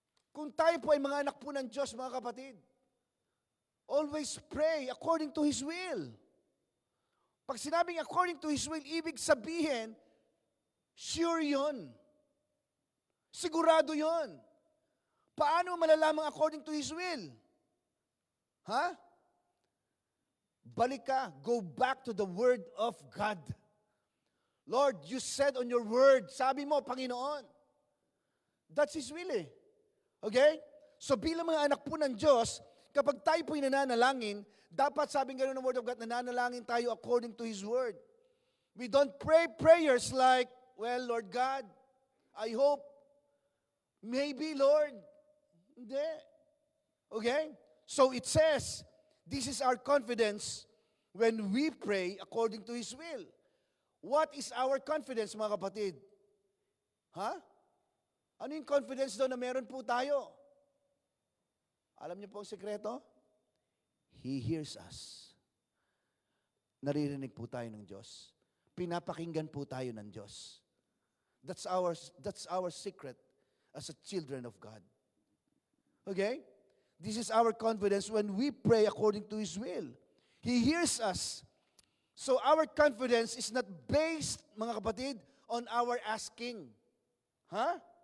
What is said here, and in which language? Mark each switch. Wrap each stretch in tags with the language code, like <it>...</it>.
<tl>Kung tayo po ay mga anak po ng Diyos, mga kapatid,</tl> <en>always pray according to His will.</en> <tl>Pag sinabing</tl> <en>according to His will,</en> <tl>ibig sabihin, sure yun. Sigurado yon. Paano malalaman</tl> <en>according to His will?</en> <tl>Ha? Balik ka,</tl> <en>go back to the Word of God. Lord, you said on your Word,</en> <tl>sabi mo, Panginoon,</tl> <en>that's His will eh. Okay?</en> <tl>So bilang mga anak po ng Diyos, kapag tayo po'y nananalangin, dapat sabing gano'n ng Word of God, nananalangin tayo</tl> <en>according to His Word. We don't pray prayers like, well, Lord God, I hope, maybe, Lord. Hindi. Okay? So it says, this is our confidence when we pray according to His will. What is our confidence,</en> <tl>mga kapatid?</tl> <en>Ha?</en> <tl>Ano yung confidence doon na meron po tayo? Alam niyo po ang sekreto?</tl> <en>He hears us.</en> <tl>Naririnig po tayo ng Diyos. Pinapakinggan po tayo ng Diyos.</tl> <en>That's our secret as a children of God. Okay? This is our confidence when we pray according to His will. He hears us. So our confidence is not based,</en> <tl>mga kapatid,</tl> <en>on our asking. Huh?</en>